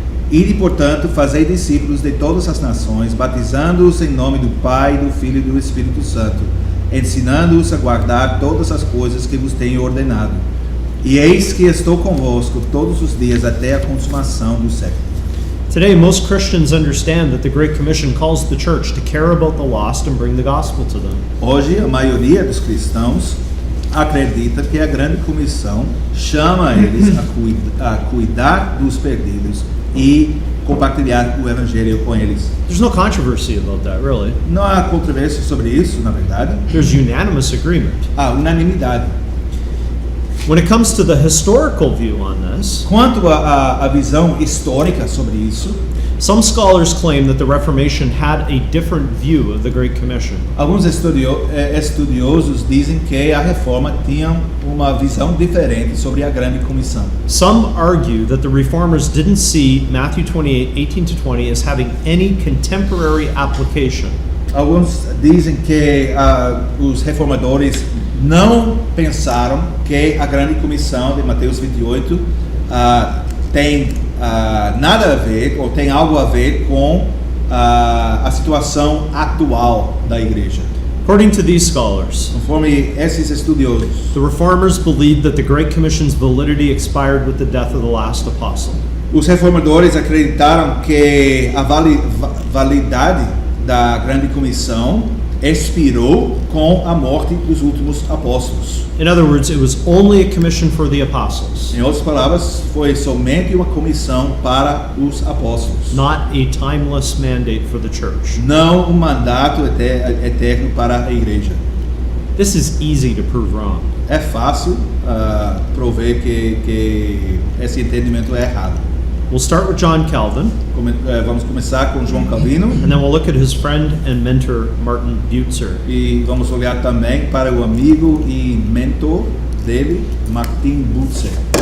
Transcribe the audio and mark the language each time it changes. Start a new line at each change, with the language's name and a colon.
Portuguese: Ide, portanto, fazei discípulos de todas as nações, batizando-os em nome do Pai, do Filho e do Espírito Santo, ensinando-os a guardar todas as coisas que vos tenho ordenado. E eis que estou convosco todos os dias até a consumação do século.
English: Today, most Christians understand that the Great Commission calls the church to care about the lost and bring the gospel to them.
Portuguese: Hoje, a maioria dos cristãos acredita que a grande comissão chama eles a cuidar dos perdidos e compartilhar o evangelho com eles.
English: There's no controversy about that, really.
Portuguese: Não há controvérsia sobre isso, na verdade.
English: There's unanimous agreement.
Portuguese: Há unanimidade.
English: When it comes to the historical view on this,
Portuguese: Quanto à visão histórica sobre isso,
English: some scholars claim that the Reformation had a different view of the Great Commission.
Portuguese: alguns estudiosos dizem que a reforma tinha uma visão diferente sobre a grande comissão.
English: Some argue that the Reformers didn't see Matthew 28, 18 to 20 as having any contemporary application.
Portuguese: Alguns dizem que os reformadores não pensaram que a grande comissão de Mateus 28 tem nada a ver, ou tem algo a ver com a situação atual da igreja.
English: According to these scholars,
Portuguese: Conforme esses estudiosos,
English: the Reformers believed that the Great Commission's validity expired with the death of the last apostle.
Portuguese: os reformadores acreditaram que a validade da grande comissão expirou com a morte dos últimos apóstolos.
English: In other words, it was only a commission for the apostles,
Portuguese: Em outras palavras, foi somente uma comissão para os apóstolos,
English: not a timeless mandate for the church.
Portuguese: não um mandato eterno para a igreja.
English: This is easy to prove wrong.
Portuguese: É fácil prover que esse entendimento é errado.
English: We'll start with John Calvin,
Portuguese: Vamos começar com João Calvino
English: and then we'll look at his friend and mentor, Martin Butzer.
Portuguese: e vamos olhar também para o amigo e mentor dele, Martin Butzer.